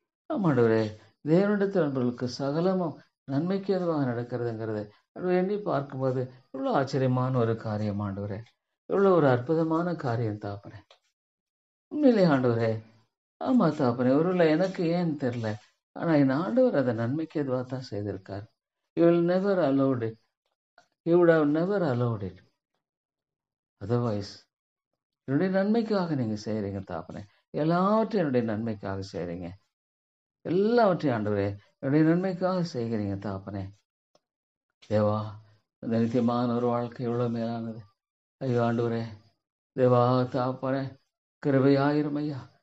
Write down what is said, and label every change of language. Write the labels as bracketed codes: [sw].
[ta] ஆமா ஆண்டவரே, தேவனிடத்தில் அன்பர்களுக்கு சகலமும் நன்மைக்கு எதுவாக நடக்கிறதுங்கிறது ஆண்டவரே எண்ணி பார்க்கும்போது இவ்வளோ ஆச்சரியமான ஒரு காரியம் ஆண்டவரே, இவ்வளோ ஒரு அற்புதமான காரியம் தாப்பனே. உண்மையிலே ஆண்டவரே, ஆமா தாப்பனே, ஒருவேளை எனக்கு ஏன் தெரியல, ஆனால் என் ஆண்டவர் அதை நன்மைக்கு எதுவாக தான் செய்திருக்கார். [en] He will never allowed it. He would have never allowed it. Otherwise, [ta] என்னுடைய நன்மைக்காக நீங்க செய்யறீங்க தாப்பனே. எல்லாவற்றையும் என்னுடைய நன்மைக்காக செய்யறீங்க. எல்லாவற்றையும் ஆண்டவரே என்னுடைய நன்மைக்காக செய்கிறீங்க தாப்பனே. தேவா, அந்த நித்தியமான ஒரு வாழ்க்கை எவ்வளவு மேலானது. ஐயோ ஆண்டவரே, தேவா தாப்பனே, கிருபையாயிரும் ஐயா.